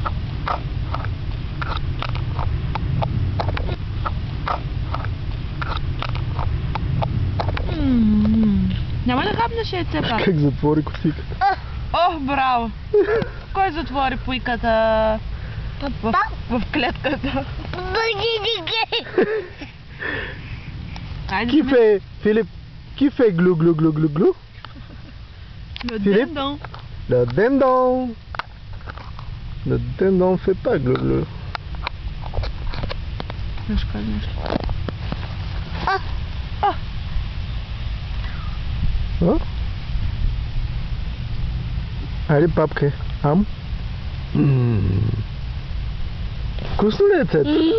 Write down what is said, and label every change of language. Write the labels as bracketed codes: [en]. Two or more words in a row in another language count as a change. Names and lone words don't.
[bg] Няма да хапнеш яйце пак? Как затвори косиката. Ох, браво! Кой затвори Пуйката в клетката? Айде, Кифе, Филип, кифе глу глу глу глу глу. [fr] Le Philippe? dindon. Le dindon. Le dindon fait pas glou glou. [bg] Нещо кажа нещо. А? Айде, папке. Ам. Вкусно ли е цето?